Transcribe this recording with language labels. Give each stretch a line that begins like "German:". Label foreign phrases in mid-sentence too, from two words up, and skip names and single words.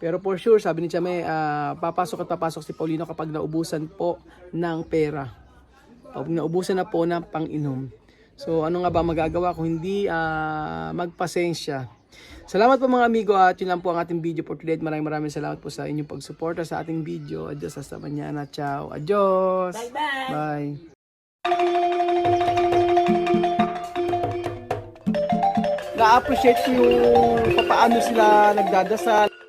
Filipino: Pero
English: for sure,
Filipino: sabi ni Chame, papasok at papasok si Paulino kapag naubusan po ng pera. Kapag naubusan na po ng pang-inom. So ano nga ba magagawa kung hindi magpasensya. Salamat po mga amigo at yun lang po ang ating video
English: for today.
Filipino: Maraming salamat po sa inyong pagsuporta sa ating video.
Spanish: Adios hasta mañana. Ciao. Adios.
English: Bye-bye. Bye.
Filipino: Na-appreciate ko yung paano sila nagdadasal.